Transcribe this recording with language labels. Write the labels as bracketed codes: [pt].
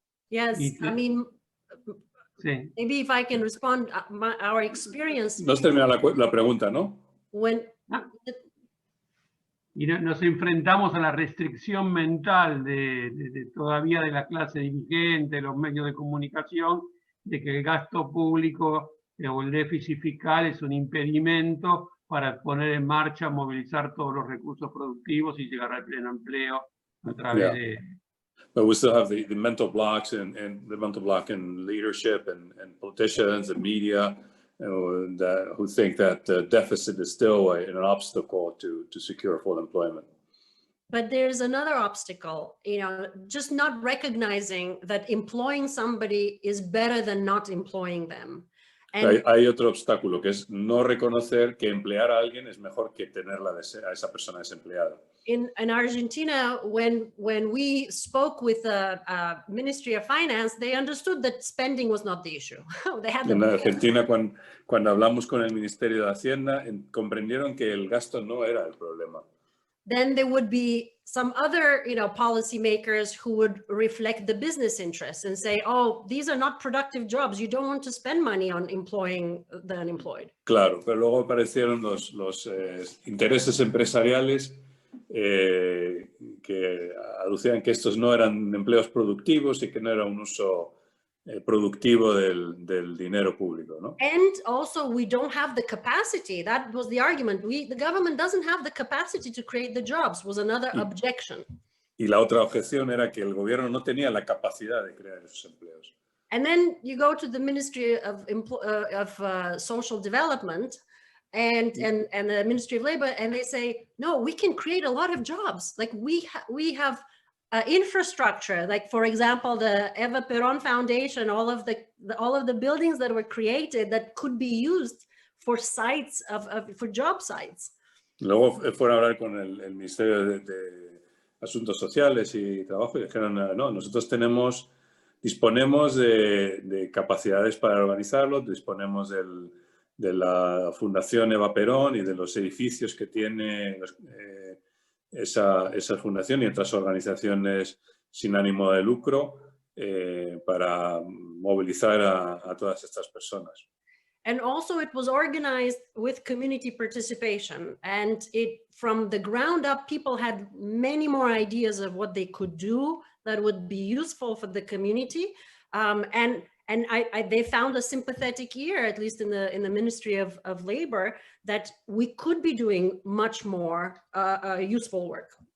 [en] Yes, I mean, maybe if I can respond, our experience. [es] No has terminado la pregunta, ¿no? y nos enfrentamos a la restricción mental todavía de la clase dirigente, los medios de comunicación, de que el gasto público o el déficit fiscal es un impedimento para poner en marcha, movilizar todos los recursos productivos y llegar al pleno empleo a través de... [en] But we still have the mental blocks and the mental block in leadership and politicians and media who think that the deficit is still an obstacle to secure full employment. But there's another obstacle, just not recognizing that employing somebody is better than not employing them. [es] Hay otro obstáculo, que es no reconocer que emplear a alguien es mejor que tenerla a esa persona desempleada. [en] In Argentina, when we spoke with the Ministry of Finance, they understood that spending was not the issue. [es] En Argentina, cuando hablamos con el Ministerio de Hacienda, comprendieron que el gasto no era el problema. [en] Then there would be some other, policymakers who would reflect the business interests and say, oh, these are not productive jobs. You don't want to spend money on employing the unemployed. [es] Claro, pero luego aparecieron los intereses empresariales que aducían que estos no eran empleos productivos y que no era un uso productivo del dinero público, ¿no? [en] And also we don't have the capacity. That was the argument. The government doesn't have the capacity to create the jobs, was another objection. [es] Y la otra objeción era que el gobierno no tenía la capacidad de crear esos empleos. [en] And then you go to the Ministry of Social Development and the Ministry of Labor, and they say, no, we can create a lot of jobs. Like we have infrastructure, like for example, the Eva Perón Foundation, all of the buildings that were created that could be used for sites for job sites. [es] Luego fueron a hablar con el Ministerio de Asuntos Sociales y Trabajo y dijeron, no, nosotros disponemos de capacidades para organizarlo, disponemos de la Fundación Eva Perón y de los edificios que tiene esa fundación y otras organizaciones sin ánimo de lucro para movilizar a todas estas personas. [en] And also it was organized with community participation, and from the ground up, people had many more ideas of what they could do that would be useful for the community. And they found a sympathetic ear, at least in the Ministry of Labor, that we could be doing much more useful work.